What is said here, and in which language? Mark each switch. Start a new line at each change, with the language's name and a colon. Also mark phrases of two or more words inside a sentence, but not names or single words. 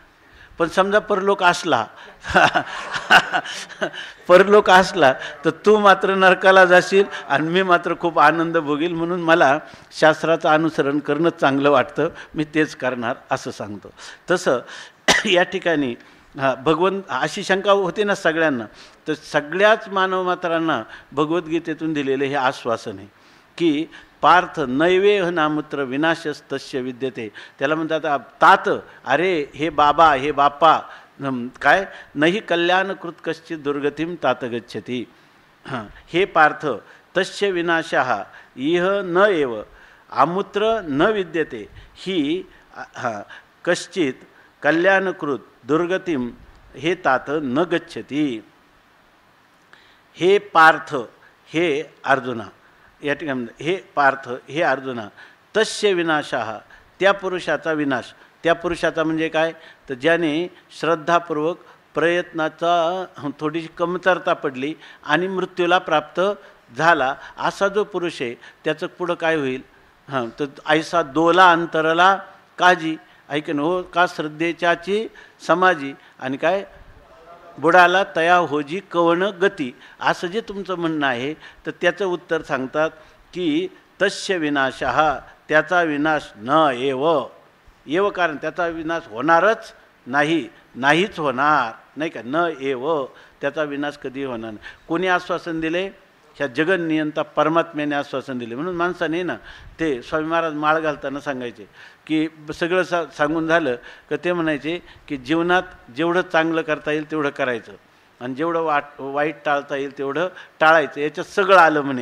Marathi: पण समजा परलोक असला परलोक असला तर तू मात्र नरकाला जाशील आणि मी मात्र खूप आनंद भोगील, म्हणून मला शास्त्राचं अनुसरण करणं चांगलं वाटतं, मी तेच करणार असं सांगतो. तसं या ठिकाणी भगवंत, अशी शंका होते ना सगळ्यांना, तर सगळ्याच मानव मात्रांना भगवद्गीतेतून दिलेले हे आश्वासन आहे की
Sanskrit: पार्थ नैवेह नामूत्र विनाशस्तस्य विद्यते.
Marathi: त्याला म्हणतात तात, अरे हे बाबा, हे बापा, काय नाही
Sanskrit: कल्याणकृत कश्चित दुर्गतीम तात गच्छती. हे पार्थ तस्य विनाशः इह न एव आमुत्र न विद्यते ही कश्चित कल्याणकृत दुर्गतीम हे तात न गच्छती.
Marathi: हे पार्थ, हे अर्जुना, या ठिकाणी हे पार्थ, हे अर्जुना,
Sanskrit: तस्य विनाशः,
Marathi: त्या पुरुषाचा विनाश. त्या पुरुषाचा म्हणजे काय, तर ज्याने श्रद्धापूर्वक प्रयत्नाचा थोडीशी कमतरता पडली आणि मृत्यूला प्राप्त झाला, असा जो पुरुष आहे त्याचं पुढं काय होईल. तर ऐसा दोला अंतरला काजी, ऐकन हो का श्रद्धेच्याची समाजी, आणि काय बुडाला तया होजी कवन गती, असं जे तुमचं म्हणणं आहे तर त्याचं उत्तर सांगतात की
Sanskrit: तस्य विनाशः,
Marathi: त्याचा विनाश
Sanskrit: न एव
Marathi: कारण त्याचा विनाश होणारच नाही, नाहीच होणार, नाही का,
Sanskrit: न एव
Marathi: त्याचा विनाश कधी होणार नाही. कोणी आश्वासन दिले, ह्या जगन्नियंता परमात्म्याने आश्वासन दिले. म्हणून माणसाने ना ते स्वामी महाराज माळ घालताना सांगायचे की सगळं सांगून झालं का ते म्हणायचे की जीवनात जेवढं चांगलं करता येईल तेवढं करायचं आणि जेवढं वाईट टाळता येईल तेवढं टाळायचं, याच्यात सगळं आलं म्हणे.